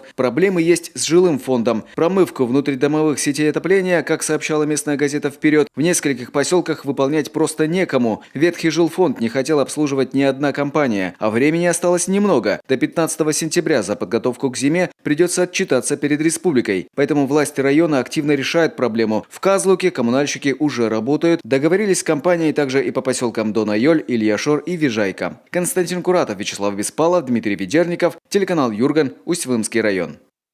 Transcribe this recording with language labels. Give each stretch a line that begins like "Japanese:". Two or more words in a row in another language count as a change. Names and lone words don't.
Russian: Проблемы есть с жилым фондом. Промывку внутридомовых сетей отопления, как сообщала местная газета «Вперед», в нескольких поселках выполнять просто некому. Ветхий жилфонд не хотел обслуживать ни одна компания, а времени осталось немного. До 15 сентября за подготовку к зиме придется отчитаться перед республикой. Поэтому власти района активно решают проблему. В Казлуке коммунальщики уже работают. Договорились с компанией также и по поселкам Дона-Йоль, Ильяшор и Вижайка. Константин Куратов, Вячеслав Беспалов, Дмитрий Ведерников, телеканал Юрган, Усть-Вымский район.